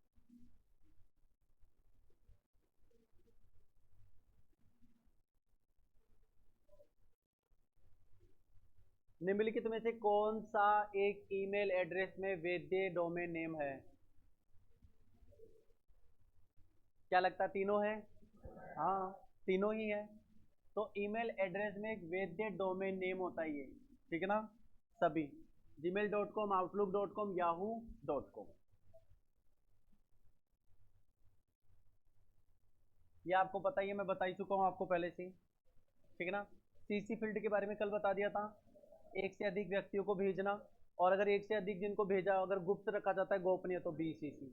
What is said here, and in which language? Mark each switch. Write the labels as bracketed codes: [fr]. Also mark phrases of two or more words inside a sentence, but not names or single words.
[hi] निम्नलिखित में से कौन सा एक [en] email address [hi] में वैध [en] domain name [hi] है? क्या लगता है तीनों है? हाँ, तीनों ही है। तो [en] email address [hi] में एक वैध [en] domain name [hi] होता है ये, ठीक है ना, सभी gmail.com, outlook.com, yahoo.com। ये आपको पता ही है, मैं बता ही चुका हूँ आपको पहले से ही, ठीक है ना। [en] CC field [hi] के बारे में कल बता दिया था, एक से अधिक व्यक्तियों को भेजना, और अगर एक से अधिक जिनको भेजा अगर गुप्त रखा जाता है गोपनीय तो BCC।